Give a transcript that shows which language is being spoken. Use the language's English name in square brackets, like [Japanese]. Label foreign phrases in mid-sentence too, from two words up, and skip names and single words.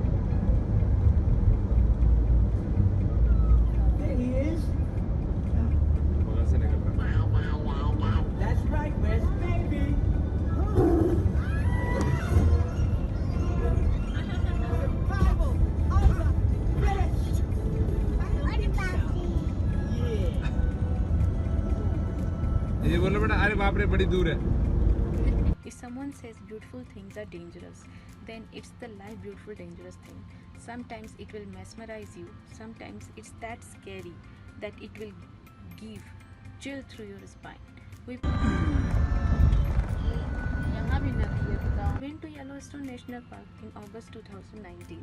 [English] There he is. That's right, where's baby? Survival of the fittest. [Hindi] ये बोलो बेटा अरे बाप रे बड़ी दूर है. [English] If someone says beautiful things are dangerous, then it's the life beautiful dangerous thing. Sometimes it will mesmerize you, sometimes it's that scary that it will give chill through your spine. We went to Yellowstone National Park in August 2019.